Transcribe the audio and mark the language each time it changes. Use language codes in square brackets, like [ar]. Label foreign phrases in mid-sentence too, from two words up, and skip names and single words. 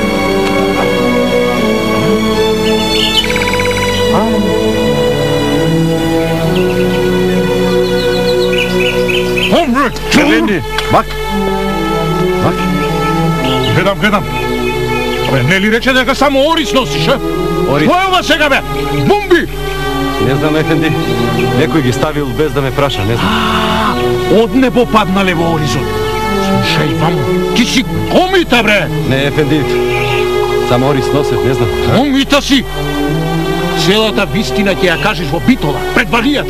[tr] Eleni, bak. Bak. [mk] Gledam. Не ли рече да га само Орис носиш, а? Oris? Ко е ова сега, бе? Bumbi! Не знам, Ефенди. Некој ги ставил без да ме праша, не знам. Од небо паднале во Оризот. Слушај, вамо, ти си комита, бре! Не, Ефенди. Само Орис носит, не знам. Комита си! Целата вистина ќе ја кажеш во Битола, пред Валијата.